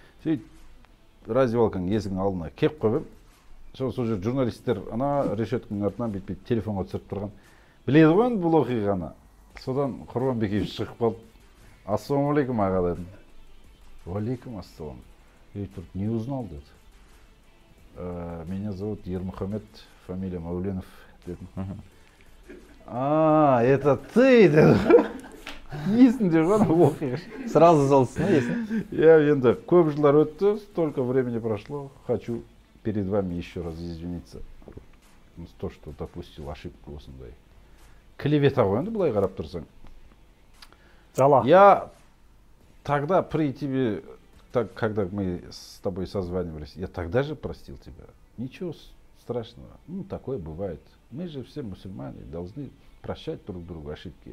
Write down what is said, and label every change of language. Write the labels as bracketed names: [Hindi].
[Kazakh] Сөйтіп раздевалканың есігінің алдына кеп қойып, сол жер журналистер ана решетканың артынан бүйтіп телефонға түсіріп тұрған. Біледі ғой енді бұл оқиғаны. Содан Құрбан Бекеев шығып қалып, ассалаумағалейкум аға дедім. Уалейкум ассалам. Тұрып, [Russian] не узнал [Kazakh] деді. [Russian] Меня зовут Ермухамед, фамилия Мауленов. Это ты, [Kazakh] есінде ғой оқиға. [Russian] Сразу [Kazakh] залсың, есің? [Russian] Я [Kazakh] енді көп жылдар өтті, [Russian] столько времени прошло, хочу перед вами еще раз извиниться. то, что допустил ошибку [Kazakh] осындай. Клевета ғой енді былай қарап тұрсаң. Жала. [Russian] Я тогда при тебе, так, когда мы с тобой созванивались, я тогда же простил тебя. Ничего страшного. Ну, такое бывает. Мы же все мусульмане, должны прощать друг другу ошибки.